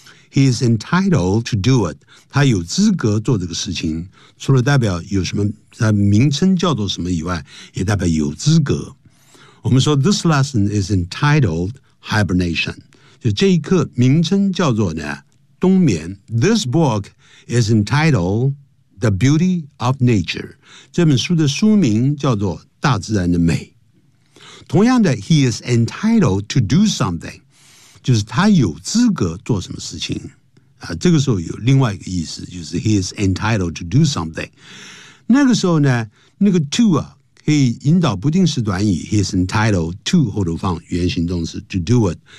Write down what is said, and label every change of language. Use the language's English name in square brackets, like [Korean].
[English] He is entitled to do it. [Chinese] 他有资格做这个事情，除了代表有什么，他名称叫做什么以外，也代表有资格。我们说 [English] this lesson is entitled Hibernation. [Chinese] 就这一课名称叫做呢冬眠。 [English] This book is entitled The Beauty of Nature. [Chinese] 这本书的书名叫做大自然的美。同样的 [English] He is entitled to do something. [Chinese] 就是他有资格做什么事情。这个时候有另外一个意思，就是 [English] He is entitled to do something. [Chinese] 那个时候呢，那个 to 啊，可以引导不定式短语 [English] He is entitled to, [Chinese] 后头放原形动词 [English] to do it.